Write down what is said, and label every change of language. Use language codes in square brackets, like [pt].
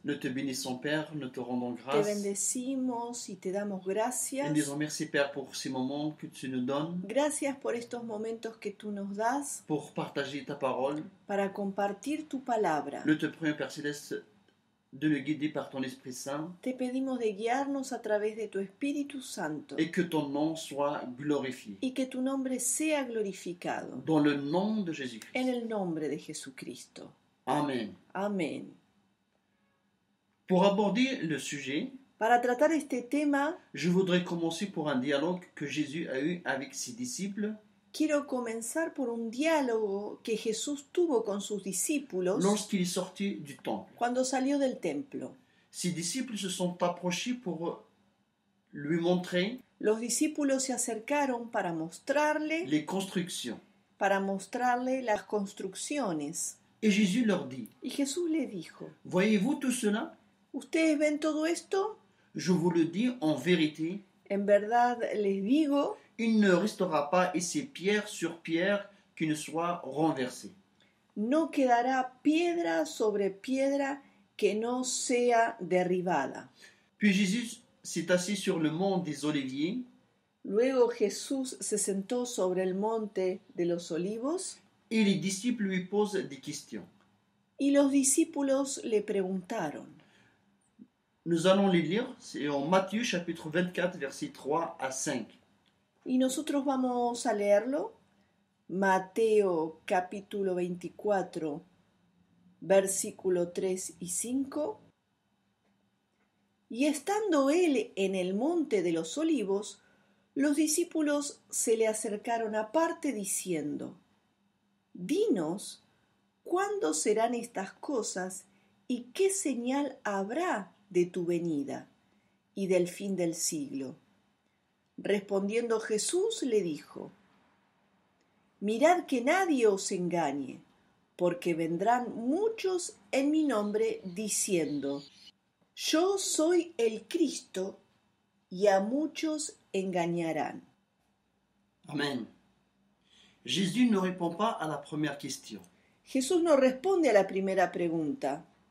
[fr] nous te bénissons, Père, nous te rendons te grâce. [es] bendecimos y te damos [fr] Et [es] gracias. [fr] disons merci, Père, pour ces moments que tu nous donnes, [es] Gracias por estos momentos que tú nos das [fr] pour partager ta parole. [es] para compartir tu palabra. [fr] Nous te prions, Père Céleste, de nous guider par ton Esprit Saint [es] Te pedimos de guiarnos a través de tu Espíritu Santo [fr] et que ton nom soit glorifié. [es] y que tu nombre sea glorificado. [fr] Dans le nom de [es] En [fr] Jésus-Christ. [es] el nombre de Jesucristo. [fr] Amen. [es] Amén. [fr] Pour aborder le sujet, [es] Para tratar este tema, [fr] je voudrais commencer pour un dialogue que Jésus a eu avec ses disciples [es] quiero comenzar por un diálogo que Jesús tuvo con sus discípulos [fr] lorsqu'il est sorti du temple. [es] cuando salió del templo. [fr] Ses disciples se sont approchés pour lui montrer [es] Los discípulos se acercaron para mostrarle [fr] les constructions. [es] las construcciones. [fr] Et Jésus leur dit, [es] Y Jesús le dijo, [fr] voyez-vous tout cela? [es] ¿ustedes ven todo esto? [fr] Je vous le dis en vérité, [es] En verdad les digo, [fr] il ne restera pas ici pierre sur pierre qui ne soit renversée. [es] no quedará piedra sobre piedra que no sea derribada. [fr] Puis Jésus s'est assis sur le mont des Oliviers. [es] Luego Jesús se sentó sobre el monte de los olivos [fr] Et les disciples lui posent des questions. [es] y los discípulos le preguntaron. [fr] Nous allons les lire, c'est en Matthieu chapitre 24, versets 3 à 5. [es] Y nosotros vamos a leerlo. Mateo capítulo 24, versículo 3 y 5. Y estando él en el monte de los olivos, los discípulos se le acercaron aparte diciendo, dinos, ¿cuándo serán estas cosas y qué señal habrá de tu venida y del fin del siglo? Respondiendo Jesús le dijo, mirad que nadie os engañe, porque vendrán muchos en mi nombre diciendo, yo soy el Cristo, y a muchos engañarán. Amen. [fr] Jésus ne répond pas à la première question. [es] Jesús no responde a la primera pregunta.